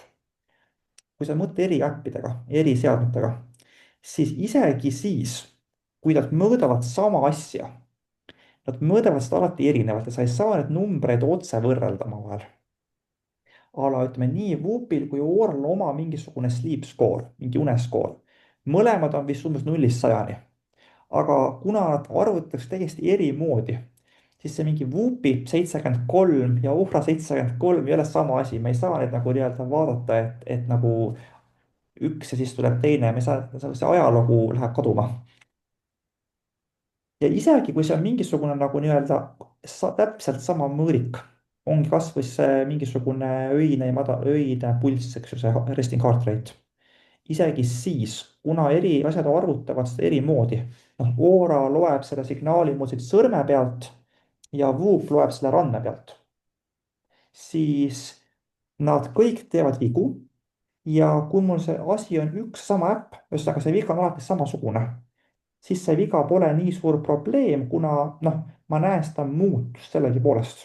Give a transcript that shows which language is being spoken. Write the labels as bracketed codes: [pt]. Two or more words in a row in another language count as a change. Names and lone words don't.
[et] kui sa mõtled eri äppidega, eri seadmetega, siis isegi siis, kui nad mõõdavad sama asja, nad mõõdavad seda alati erinevalt ja sa ei saa neid numbreid otse võrrelda omavahel. Ala ütleme nii Whoopil kui Ooral on oma mingisugune [en] sleep score, [et] mingi uneskoor. mõlemad on vist umbes 0-100. aga kuna nad arvutatakse täiesti eri moodi, siis see mingi Whoopi 73 ja Oura 73 ei ole sama asi, me ei saa neid nagu nii-öelda vaadata, et nagu üks ja siis tuleb teine, me ei saa, see ajalugu läheb kaduma. ja isegi kui see on mingisugune nagu nii-öelda täpselt sama mõõrik, ongi kasvõi see mingisugune öine ja öine pulss, eks ju, see [en] resting heart rate. [et] isegi siis, kuna eri asjad arvutavad seda eri moodi, noh, Oura loeb selle signaali mul siit sõrme pealt ja Whoop loeb selle randme pealt, siis nad kõik teevad vigu. ja kui mul see asi on üks sama äpp, ühesõnaga see viga on alati samasugune, siis see viga pole nii suur probleem, kuna noh, ma näen seda muutust sellegipoolest.